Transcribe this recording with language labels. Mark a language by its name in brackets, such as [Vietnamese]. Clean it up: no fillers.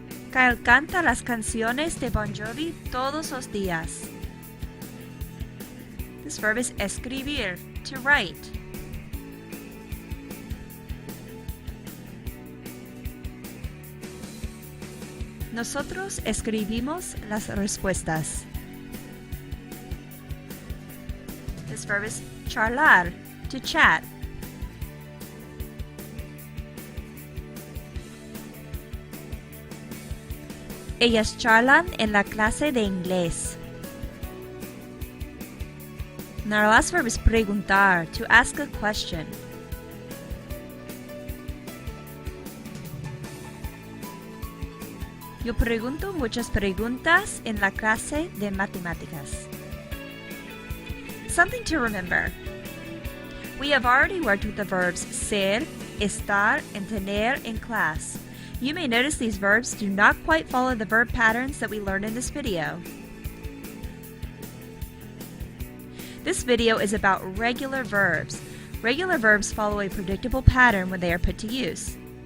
[Spanish] Kyle canta las canciones de Bon Jovi todos los días. [English] This verb is escribir, to write. [Spanish] Nosotros escribimos las respuestas. [English] This verb is charlar, to chat. [Spanish] Ellas charlan en la clase de inglés. [English] And our last verb is preguntar, to ask a question. [Spanish] Yo pregunto muchas preguntas en la clase de matemáticas. [English] Something to remember. We have already worked with the verbs ser, estar, and tener in class. You may notice these verbs do not quite follow the verb patterns that we learned in this video. This video is about regular verbs. Regular verbs follow a predictable pattern when they are put to use.